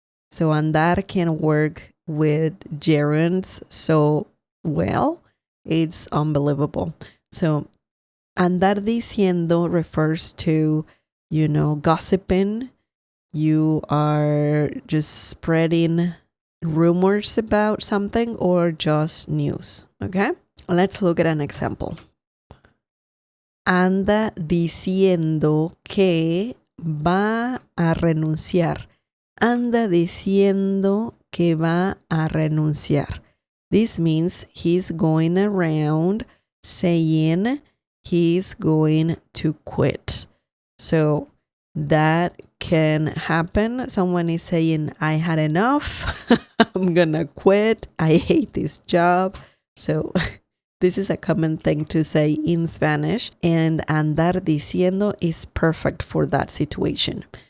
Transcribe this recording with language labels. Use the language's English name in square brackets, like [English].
[English] So andar can work with gerunds so well, it's unbelievable. So andar diciendo refers to, gossiping. You are just spreading rumors about something or just news, okay? Let's look at an example. [Spanish] Anda diciendo que va a renunciar. Anda diciendo que va a renunciar. [English] This means he's going around saying he's going to quit. So that can happen. Someone is saying, I had enough. I'm gonna quit. I hate this job. So this is a common thing to say in Spanish, and andar diciendo is perfect for that situation.